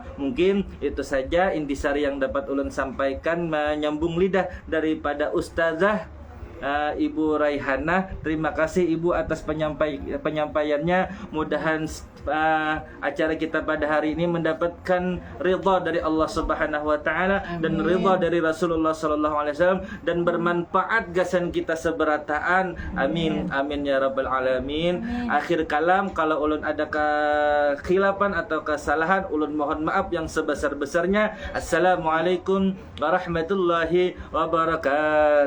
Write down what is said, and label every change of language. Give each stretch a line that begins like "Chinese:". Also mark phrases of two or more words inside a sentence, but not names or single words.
Indonesian: Mungkin itu saja intisari yang dapat ulun sampaikan, menyambung lidah daripada Ustazah Ibu Raihana. Terima kasih Ibu atas penyampaiannya. Mudahan acara kita pada hari ini mendapatkan ridha dari Allah
Arabic: سبحانه وتعالى
Indonesian: dan ridha dari Rasulullah
Arabic: صلى الله عليه وسلم
Indonesian: dan bermanfaat
Banjar: gasan kita seberataan.
Arabic: آمين آمين يا رب العالمين.
Indonesian: Akhir kalam, kalau ulun ada kekhilafan atau kesalahan, ulun mohon maaf yang sebesar-besarnya.
Arabic: السلام عليكم ورحمة الله وبركاته.